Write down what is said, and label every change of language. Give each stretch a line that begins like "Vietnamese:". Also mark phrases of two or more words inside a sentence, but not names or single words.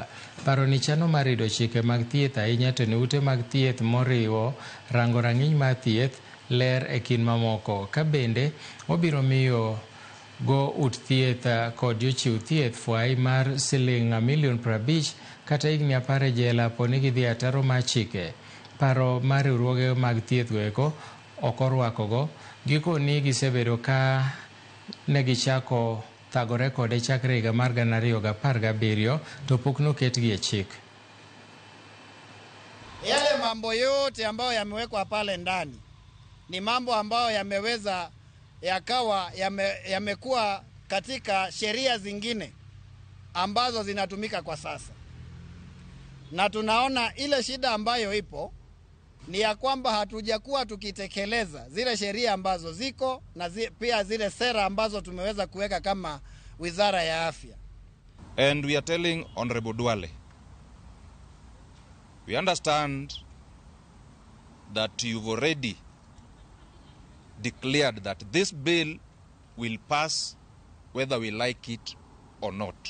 Luo (Kenya and Tanzania): Paro ni chano mar rido chike mag thieth ahinya to ne ute mag thieth moriwo rango rang'iny mar thieth, ler e kin mamoko, ka bende obiro miyo go ut thieth kod jochiw thieth fwai mar siling milion 50 kata higni 10 jela poni gidhi ataro mar chike. Paro mar riwruoge mag thieth goeko ok orwakogo Gikoni gisebedo ka negichako thagore kode chakre higa mar 2017 to pok noketgi e chik.
Swahili: Yale mambo yote ambayo yamewekwa pale ndani ni mambo ambayo yameweza yakawa yamekuwa katika sheria zingine ambazo zinatumika kwa sasa. Na tunaona ile shida ambayo ipo ni ya kwamba hatujakuwa tukitekeleza zile sheria ambazo ziko na pia zile sera ambazo tumeweza kuweka kama Wizara ya Afya.
English: And we are telling Honorable Duale, we understand that you've already declared that this bill will pass whether we like it or not.